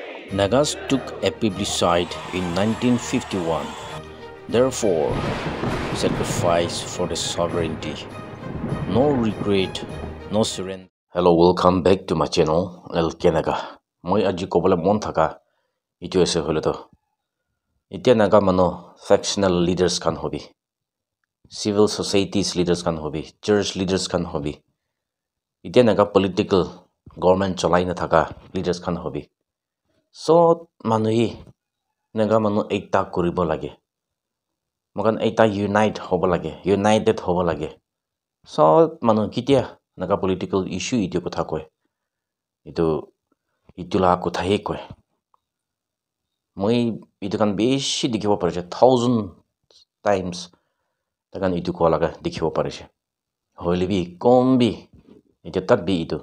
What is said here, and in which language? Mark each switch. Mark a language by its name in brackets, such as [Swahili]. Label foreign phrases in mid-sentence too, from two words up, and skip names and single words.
[English] Nagas took a plebiscite in 1951, therefore sacrifice for the sovereignty. No regret, no surrender. Hello, welcome back to my channel, LK Naga. [Naga Pidgin] Moi aji kobole mon thaka itu ase hole to. Itia naga mano [English] factional leaders [Naga Pidgin] kan hobi. [English] Civil societies leaders [Naga Pidgin] kan hobi, [English] church leaders [Naga Pidgin] kan hobi. Itia naga [English] political government [Naga Pidgin] cholai na thaka leaders kan hobi. So manuhi naga manu ekta kuribo lage. Mogan ekta unite hobo lage, united hobo lage. So manu kitia naga [English] political issue [Naga Pidgin] itu kotha koy. Itu la kotha he koy. Moi itu kan beshi dikhibo parise [English] 1000 times [Naga Pidgin] takan itu ko laga dikhibo parise. Hoile bi kombi itu tat bi itu.